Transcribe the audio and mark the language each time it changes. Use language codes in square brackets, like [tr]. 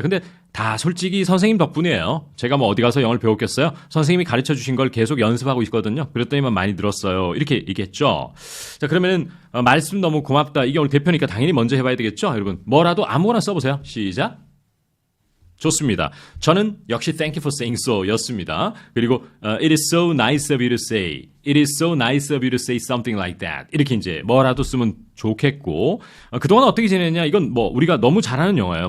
[ko] 근데 다 솔직히 선생님 덕분이에요. 제가 뭐 어디 가서 영어를 배웠겠어요? 선생님이 가르쳐 주신 걸 계속 연습하고 있거든요. 그랬더니만 많이 늘었어요. 이렇게 얘기했죠. 자, 그러면은 말씀 너무 고맙다. 이게 오늘 대표니까 당연히 먼저 해봐야 되겠죠? 여러분 뭐라도 아무거나 써보세요. 시작. 좋습니다. 저는 역시 [en] thank you for saying so [ko] 였습니다. [en] 그리고 it is so nice of you to say. It is so nice of you to say something like that. [ko] 이렇게 이제 뭐라도 쓰면 좋겠고 그동안 어떻게 지냈냐? 이건 뭐 우리가 너무 잘하는 영어예요.